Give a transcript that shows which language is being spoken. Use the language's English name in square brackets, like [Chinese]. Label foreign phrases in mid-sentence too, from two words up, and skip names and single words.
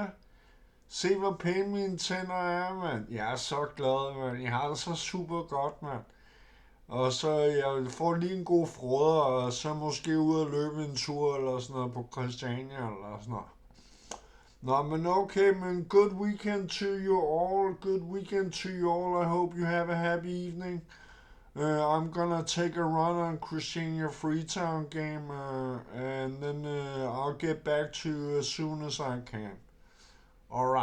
[Danish] Se hvor pæne mine tænder er, mand. Jeg er så glad, mand. Jeg har det så super godt, mand. Og så jeg får lige en god froder, og så måske ud og løbe en tur eller sådan noget på Christiania eller sådan noget. Nå, men okay, men [English] good weekend to you all. Good weekend to you all. I hope you have a happy evening. I'm gonna take a run on Christiania Freetown game, and then I'll get back to you as soon as I can.